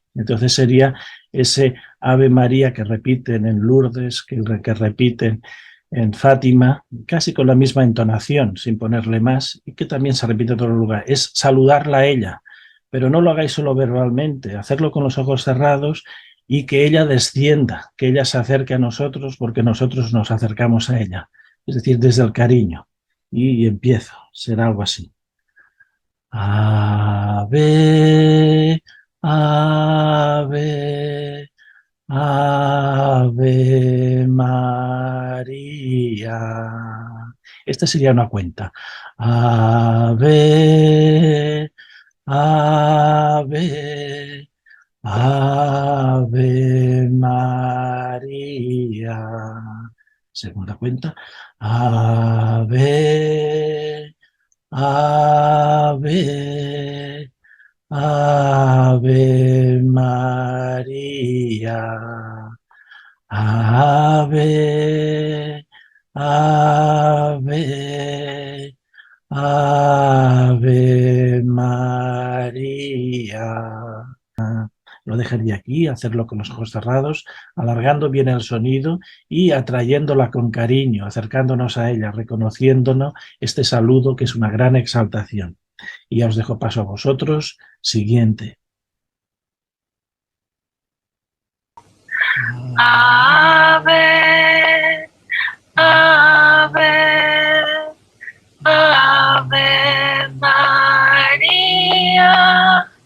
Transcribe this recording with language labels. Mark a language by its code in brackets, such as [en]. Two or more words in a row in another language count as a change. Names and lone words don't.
[es] Entonces sería ese Ave María que repiten en Lourdes, que repiten en Fátima, casi con la misma entonación, sin ponerle más, y que también se repite en todo lugar. Es saludarla a ella, pero no lo hagáis solo verbalmente, hacerlo con los ojos cerrados y que ella descienda, que ella se acerque a nosotros porque nosotros nos acercamos a ella. Es decir, desde el cariño. Y empiezo, será algo así. Ave, ave, ave María. Esta sería una cuenta. Ave, ave, ave María. Segunda cuenta. Ave, ave, ave María. Ave, ave, ave María. Lo dejaría aquí, hacerlo con los ojos cerrados, alargando bien el sonido y atrayéndola con cariño, acercándonos a ella, reconociéndonos este saludo que es una gran exaltación. Y ya os dejo paso a vosotros. Siguiente. Ave, ave, ave María.